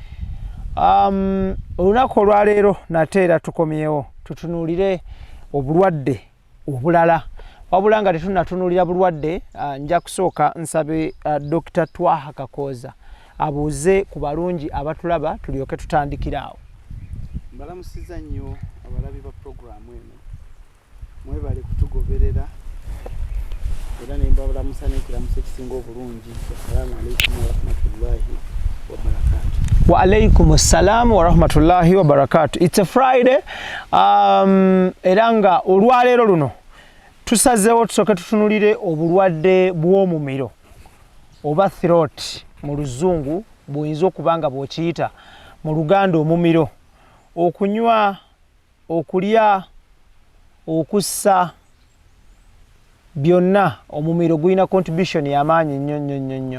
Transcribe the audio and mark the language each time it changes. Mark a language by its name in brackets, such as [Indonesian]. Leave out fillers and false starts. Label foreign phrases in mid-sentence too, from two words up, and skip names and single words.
[Ganda] Olunaku olwaleero nate era tukomyewo tutunulire obulwadde obulala wabula nga tetunnatunulira bulwadde nja kusooka nsabe Dr. Twaha Kakoza abuuze ku balungi abatulaba tulyoke tutandikiraawo. Mbalamusiza nnyo abalabi ba programu eno mwebale kutugoberera era nembabalamusa n'ekiramuso ekisinga obulungi. [Arabic] السلام عليكم ورحمة الله وبركاته. وعليكم السلام ورحمة الله وبركاته. [English] It's a Friday. [Ganda] Eranga olwaleero luno tusazeewo tusooke tutunulire obulwadde bw'omumiro oba throat mu luzungu bw'oyinza okuba nga bw'okiyita mu Luganda omumiro. Okunywa, okulya, okussa byonna omumiro gulina contribution y'amaanyi nnyo.